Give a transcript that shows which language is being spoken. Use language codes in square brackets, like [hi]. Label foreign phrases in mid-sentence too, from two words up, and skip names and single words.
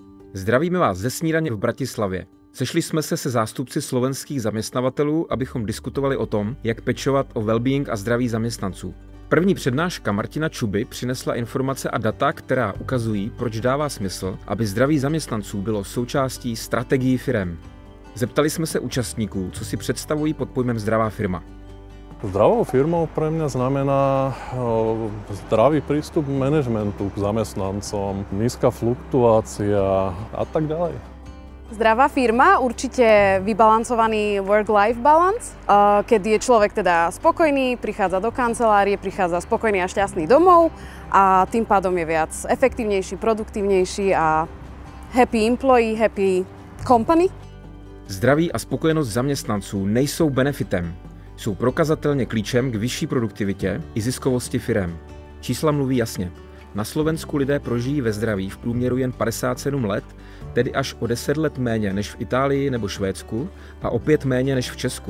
[cs] Zdravíme vás ze snídaně v Bratislavě. Sešli jsme se zástupci slovenských zaměstnavatelů, abychom diskutovali o tom, jak pečovat o well-being a zdraví zaměstnanců. První přednáška Martina Čuby přinesla informace a data, která ukazují, proč dává smysl, aby zdraví zaměstnanců bylo součástí strategií firem. Zeptali jsme se účastníků, co si představují pod pojmem zdravá firma. [sk] Zdravou firmou pre mňa znamená zdravý prístup manažmentu k zamestnancom, nízka fluktuácia a tak ďalej. Zdravá firma, určite vybalancovaný [en] work-life balance, [sk] keď je človek teda spokojný, prichádza do kancelárie, prichádza spokojný a šťastný domov a tým pádom je viac efektívnejší, produktívnejší a [en] happy employee, happy company. [cs] Zdraví a spokojenost zaměstnanců nejsou benefitem. Jsou prokazatelně klíčem k vyšší produktivitě i ziskovosti firem. Čísla mluví jasně. Na Slovensku lidé prožijí ve zdraví v průměru jen 57 let, tedy až o 10 let méně než v Itálii nebo Švédsku a o 5 méně než v Česku.